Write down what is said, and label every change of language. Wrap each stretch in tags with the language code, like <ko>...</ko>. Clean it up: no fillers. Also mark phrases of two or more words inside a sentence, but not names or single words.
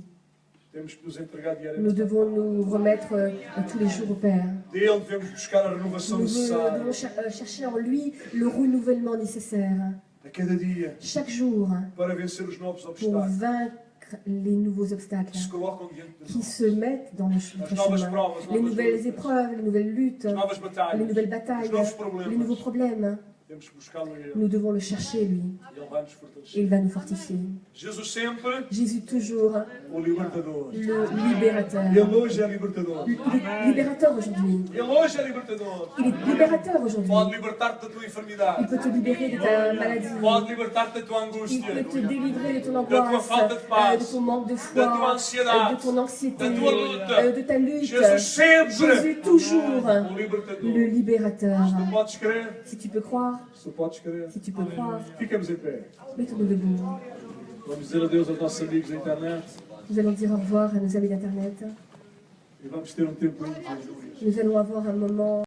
<pt>temos que nos entregar</pt> <fr>Nous</fr> <pt>diariamente.</pt> <fr>devons nous remettre tous les jours au Père.</fr> <pt>Dele devemos buscar a renovação</pt> <fr>Nous</fr> <pt>necessária.</pt> <fr>devons chercher en lui le renouvellement nécessaire.</fr> <pt>A cada dia,</pt> <fr>Chaque jour,</fr> <pt>para vencer os novos</pt> <fr>pour</fr> <pt>obstáculos</pt> <fr>vaincre les nouveaux</fr> <pt>que</pt> <fr>obstacles</fr> <pt>se colocam diante de</pt> <fr>qui</fr> <pt>nós.</pt> <fr>se mettent dans notre</fr> <pt>As novas</pt> <fr>chemin.</fr> <pt>provas,</pt> <fr>Les</fr> <pt>novas</pt> <fr>nouvelles</fr> <pt>lutas,</pt> <fr>épreuves, les nouvelles luttes,</fr> <pt>as novas</pt> <fr>les</fr> <pt>batalhas,</pt> <fr>nouvelles</fr> <pt>os</pt> <fr>batailles,</fr> <pt>novos</pt> <fr>les nouveaux</fr> <pt>problemas.</pt> <fr>problèmes.</fr> <pt>Temos que buscá-lo a Ele.</pt> <fr>Nous devons le chercher, lui.</fr> <pt>E Ele vai nos</pt> <fr>Et</fr> <pt>fortalecer.</pt> <fr>il va nous fortifier.</fr> <pt>Jesus sempre</pt> <fr>Jésus, toujours</fr> <pt>o libertador.</pt> <fr>le libérateur.</fr> <pt>Ele hoje é libertador.</pt> <fr>Il est libérateur aujourd'hui.</fr> <pt>Ele hoje é libertador.</pt> <fr>Il est libérateur aujourd'hui.</fr> <pt>Pode libertar-te da tua</pt> <fr>Il</fr> <pt>enfermidade.</pt> <fr>peut te libérer de ta maladie.</fr> <pt>Pode libertar-te da tua</pt> <fr>Il</fr> <pt>angústia.</pt> <fr>peut te délivrer de ton</fr> <pt>Da tua</pt> <fr>angoisse,</fr> <pt>falta de paz.</pt> <fr>de ton manque de</fr> <pt>Da</pt> <fr>foi,</fr> <pt>tua ansiedade.</pt> <fr>de ton anxiété,</fr> <pt>Da tua luta.</pt> <fr>de ta lutte.</fr> <pt>Jesus sempre</pt> <fr>Jésus toujours</fr> <pt>o libertador.</pt> <fr>le libérateur.</fr> <pt>Se tu podes crer,</pt> <fr>Si tu peux croire,</fr> <pt>se tu podes crer,</pt> <fr>si tu peux croire,</fr> <pt>ficamos em pé.</pt> <fr>mettons-nous debout.</fr> <pt>Vamos dizer adeus aos nossos amigos da internet</pt> <fr>Nous allons dire au revoir à nos amis d'Internet.</fr> <pt>e vamos ter um tempo íntimo.</pt> <fr>Nous allons avoir un moment</fr>